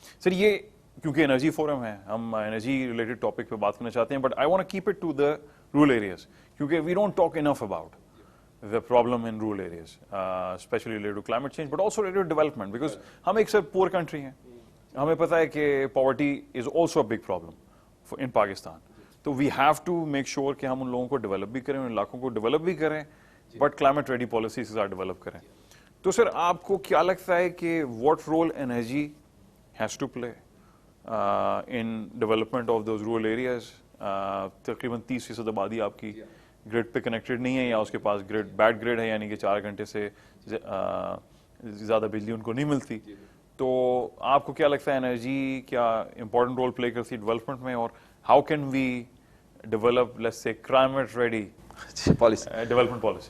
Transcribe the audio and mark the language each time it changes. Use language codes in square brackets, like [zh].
[ur] سر یہ کیونکہ energy forum ہے, ہم انرجی ریلیٹڈ ٹاپک پہ بات کرنا چاہتے ہیں, [en] but I want keep it to the rural areas, کیونکہ we don't talk enough about the problem in rural areas, especially related to climate change, but also related to development, because [ur] ہم ایک سب [en] poor country [ur] ہیں, ہمیں پتہ ہے کہ [en] poverty is also a big problem in Pakistan. [ur] تو [en] we have to make sure [ur] کہ ہم ان لوگوں کو ڈیولپ بھی کریں, ان علاقوں کو ڈیولپ بھی کریں, بٹ climate ready policies کے ساتھ ڈیولپ کریں. تو سر آپ کو کیا لگتا ہے کہ [en] what role energy has to play in development of those rural areas? [ur] تقریباً 30% آبادی آپ کی گریڈ پہ کنیکٹڈ نہیں ہے, یا اس کے پاس گریڈ بیڈ گریڈ ہے, یعنی کہ 4 گھنٹے سے زیادہ بجلی ان کو نہیں ملتی. تو آپ کو کیا لگتا ہے انرجی کیا امپورٹنٹ رول پلے کرتی ہے ڈیولپمنٹ میں, اور [en] How can we develop let's say climate ready development policy?